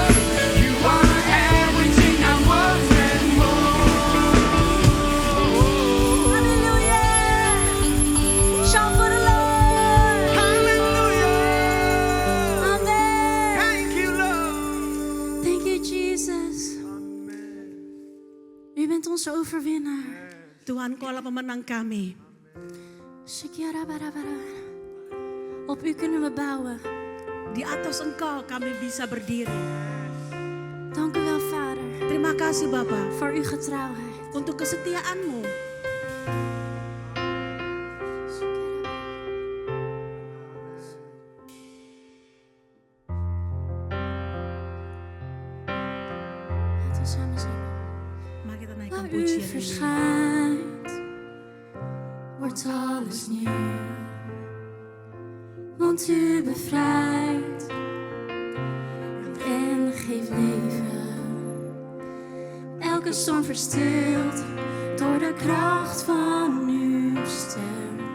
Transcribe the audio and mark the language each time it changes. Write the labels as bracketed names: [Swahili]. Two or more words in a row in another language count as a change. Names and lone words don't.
[English] You are everything I want and more. Hallelujah. Shout for the Lord. Hallelujah. Amen. Thank you, Lord. Thank you, Jesus. [Dutch] U bent onze overwinnaar. [Indonesian] Tuhan, Kau adalah pemenang kami. [Dutch] Shikyarabarabara. Op u kunnen we bouwen. [Indonesian] Di atas Engkau kami bisa berdiri. [Dutch] Dank u wel, Vader, [Indonesian] Terima kasih Bapa [Dutch] voor uw getrouwheid. [Indonesian] untuk kesetiaan-Mu. [Dutch] Laten we samen zingen. [Indonesian] Mari kita naikkan [Dutch] Waar u [Indonesian] pujian ini. [Dutch] verschijnt, wordt alles nieuw. Want u bevrijdt en geeft leven. Elke storm verstilt door de kracht van uw stem.